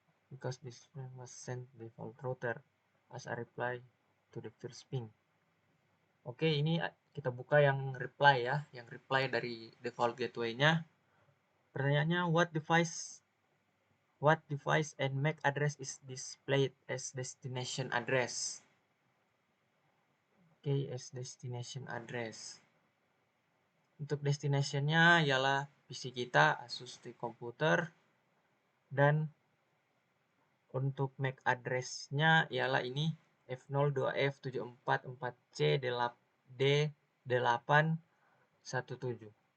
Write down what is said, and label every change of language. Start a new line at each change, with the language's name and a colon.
English: Because this frame was sent default router as a reply to the first ping.
Indonesian: Oke, ini kita buka yang reply ya, yang reply dari default gateway-nya.
English: Pertanyaannya, what device and MAC address is displayed as destination address? Oke, as destination address.
Indonesian: Untuk destination-nya ialah PC kita, Asus TUF Computer, dan untuk MAC address-nya ialah ini F02F7444CD817.